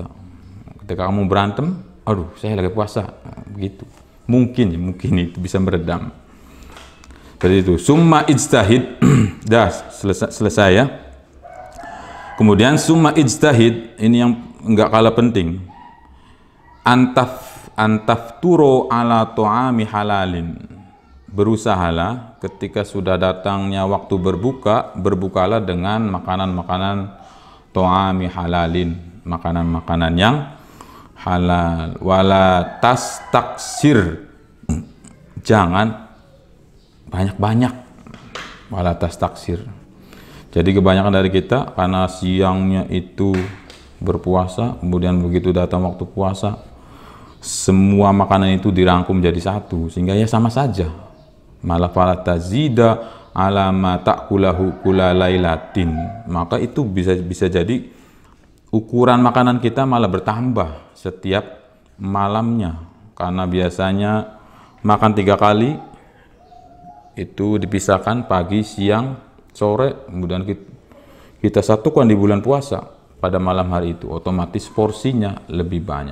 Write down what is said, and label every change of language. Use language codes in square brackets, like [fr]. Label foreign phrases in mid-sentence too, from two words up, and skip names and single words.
[id] Ketika kamu berantem, aduh saya lagi puasa, begitu. Mungkin itu bisa meredam. Seperti itu. [ar] Summa ijtahid. [id] Dah selesai ya. Kemudian [ar] summa ijtahid, [id] ini yang enggak kalah penting. [ar] Antafturo ala to'ami halalin. [id] Berusahalah ketika sudah datangnya waktu berbuka, berbukalah dengan makanan-makanan [ar] to'ami halalin, [id] makanan-makanan yang halal. [ar] Wala tas taksir, [id] jangan banyak-banyak. [ar] Wala tas taksir. [id] Jadi kebanyakan dari kita karena siangnya itu berpuasa, kemudian begitu datang waktu puasa, semua makanan itu dirangkum jadi satu, sehingga ya sama saja. [ar] Malah fala tazida ala ma ta'kulahu kula lailatin. [id] Maka itu bisa jadi ukuran makanan kita malah bertambah setiap malamnya, karena biasanya makan 3 kali itu dipisahkan pagi, siang, sore, kemudian kita satukan di bulan puasa pada malam hari itu, otomatis porsinya lebih banyak.